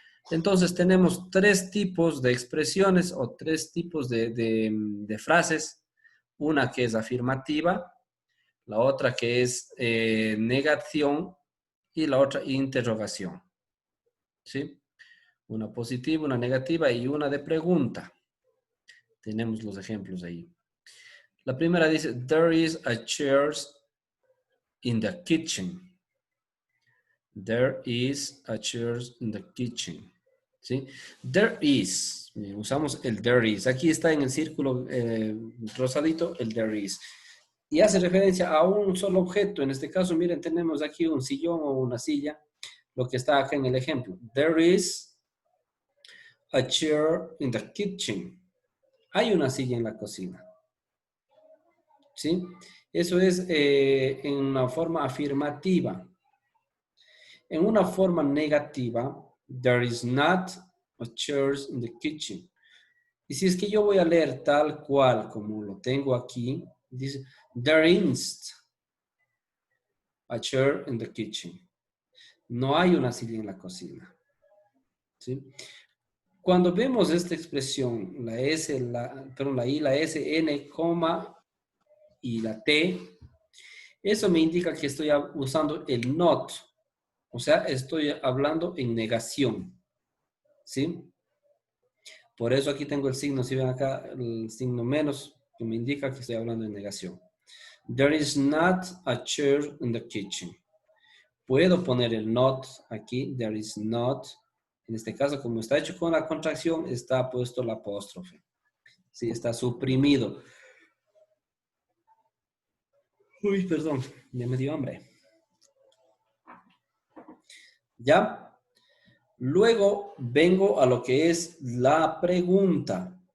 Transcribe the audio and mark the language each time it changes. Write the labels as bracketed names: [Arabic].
[Spanish] Entonces, tenemos tres tipos de expresiones o tres tipos de frases. Una que es afirmativa, la otra que es negación y la otra interrogación. ¿Sí? Una positiva, una negativa y una de pregunta. Tenemos los ejemplos ahí. La primera dice, [English] there is a chair in the kitchen. There is a chair in the kitchen. ¿Sí? There is. [Spanish] Usamos el [English] there is. [Spanish] Aquí está en el círculo rosadito el there is. Y hace referencia a un solo objeto. En este caso, miren, tenemos aquí un sillón o una silla. Lo que está acá en el ejemplo. [English] There is a chair in the kitchen. [Spanish] Hay una silla en la cocina. ¿Sí? Eso es en una forma afirmativa. En una forma negativa, [English] there is not a chair in the kitchen. [Spanish] Y si es que yo voy a leer tal cual como lo tengo aquí, dice, [English] there isn't a chair in the kitchen. [Spanish] No hay una silla en la cocina. ¿Sí? Cuando vemos esta expresión, la S, la I, la S, N, coma y la T, eso me indica que estoy usando el not. O sea, estoy hablando en negación. ¿Sí? Por eso aquí tengo el signo, si ven acá, el signo menos, que me indica que estoy hablando en negación. [English] There is not a chair in the kitchen. [Spanish] Puedo poner el not aquí, [English] there is not. [Spanish] En este caso, como está hecho con la contracción, está puesto la apóstrofe. Sí, está suprimido. Uy, perdón, ya me dio hambre. ¿Ya? Luego vengo a lo que es la pregunta.